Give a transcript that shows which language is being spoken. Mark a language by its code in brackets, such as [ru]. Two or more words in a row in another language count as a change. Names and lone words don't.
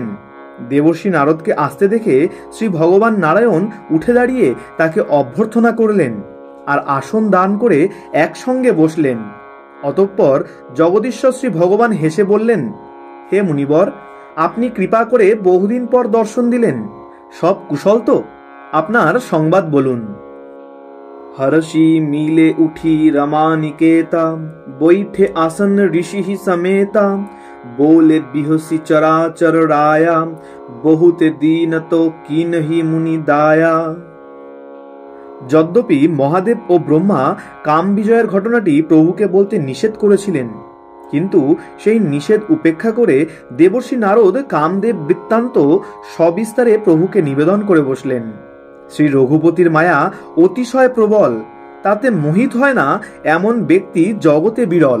[bn] দেবর্ষী নারদকে আসতে দেখে শ্রী ভগবান নারায়ণ উঠে দাঁড়িয়ে তাকে অভ্যর্থনা করলেন আর আসন দান করে একসঙ্গে বসলেন। অতঃপর জগদীশ্বর শ্রী ভগবান হেসে বললেন, হে মুনিবর, আপনি কৃপা করে বহুদিন পর দর্শন দিলেন, সব কুশল তো? আপনার সংবাদ বলুন। [awa] हर्षि मिले उठी रमा निकेता, बैठे आसन ऋषि समेता, बोले बिहसी चराचर राया, बहुत दीन तो कीनहि मुनि दाया। [bn] যদ্যপি মহাদেব ও ব্রহ্মা কাম বিজয়ের ঘটনাটি প্রভুকে বলতে নিষেধ করেছিলেন, কিন্তু সেই নিষেধ উপেক্ষা করে দেবর্ষী নারদ কামদেব বৃত্তান্ত সবিস্তারে প্রভুকে নিবেদন করে বসলেন। শ্রী রঘুপতির মায়া অতিশয় প্রবল, তাতে মোহিত হয় না এমন ব্যক্তি জগতে বিরল।